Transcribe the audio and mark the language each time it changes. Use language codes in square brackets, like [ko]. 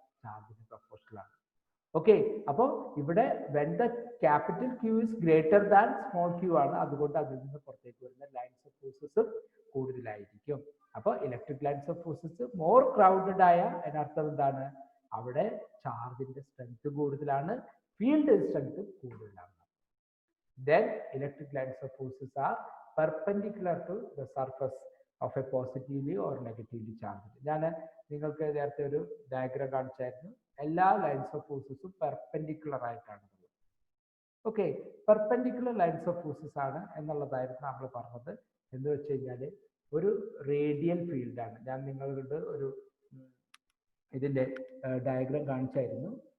[ml] ചാർജിന് പ്രൊപ്പോർഷനാണ്. Okay, അപ്പോൾ ഇവിടെ [en] when the capital Q is greater than small Q [ml] ആണ്, അതുകൊണ്ട് അതിൽ നിന്ന് പുറത്തേക്ക് വരുന്ന ലൈൻസ് ഓഫ് ഫോഴ്സസ് കൂടുതലായിരിക്കും. അപ്പോൾ electric lines of forces more crowded ആയ അതിനർത്ഥം എന്താണ്? അവിടെ ചാർജിന്റെ സ്ട്രെങ്ത് കൂടുതലാണ്, ഫീൽഡ് സ്ട്രെങ്ത് കൂടുതലാണ്. [en] Then electric lines of forces are perpendicular to the surface of a positively or negatively charged. [ml] ഞാൻ നിങ്ങൾക്ക് നേരത്തെ ഒരു ഡയഗ്രാം കാണിച്ചായിരുന്നു. എല്ലാ ലൈൻസ് ഓഫ് ഫോഴ്സസും പെർപെൻഡിക്കുലർ ആയിട്ടാണ്. Okay, perpendicular lines of forces ആണ് എന്നുള്ളതായിരുന്നു നമ്മൾ പറഞ്ഞത്. എന്ന് വെച്ച് കഴിഞ്ഞാൽ ഒരു റേഡിയൽ ഫീൽഡാണ്. ഞാൻ നിങ്ങളുടെ ഒരു ഇതിന്റെ ഡയഗ്രാം കാണിച്ചായിരുന്നു.